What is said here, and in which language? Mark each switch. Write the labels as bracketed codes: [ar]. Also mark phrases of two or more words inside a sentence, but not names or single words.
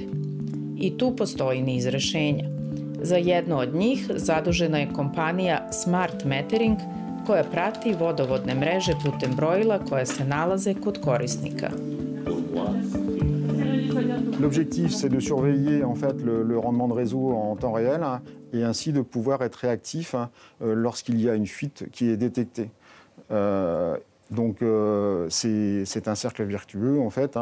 [sr] I tu postoji niz rešenja. Za jedno od njih zadužena je kompanija Smart Metering koja prati vodovodne mreže putem brojila koja se nalaze kod korisnika. [fr] L'objectif, c'est de surveiller en fait le rendement de réseau en temps réel et ainsi de pouvoir être réactif lorsqu'il y a une fuite qui est détectée. Donc c'est un cercle vertueux en fait.